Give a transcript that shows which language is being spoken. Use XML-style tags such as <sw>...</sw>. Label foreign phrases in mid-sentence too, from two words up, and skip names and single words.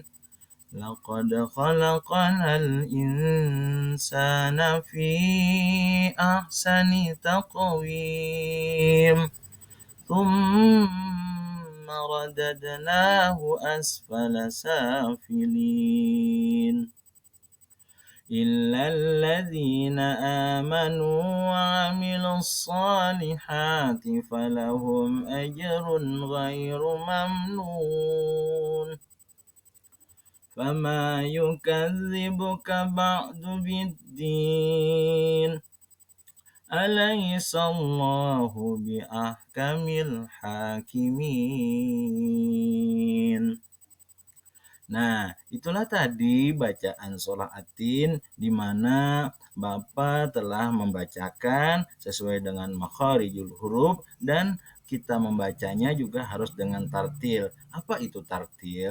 <ar>لقد خلقنا الإنسان في أحسن تقويم. ثم رددناه أسفل سافلين. إلا الذين آمنوا وعملوا الصالحات فلهم أجر غير ممنون. فما يكذبك بعد بالدين. أليس الله بأحكم الحاكمين.</ar> <id>Nah, itulah tadi bacaan surah At-Tin di mana Bapak telah membacakan sesuai dengan</id> <ar>مخارج الحروف,</ar> <id>dan kita membacanya juga harus dengan tartil. Apa itu tartil?</id>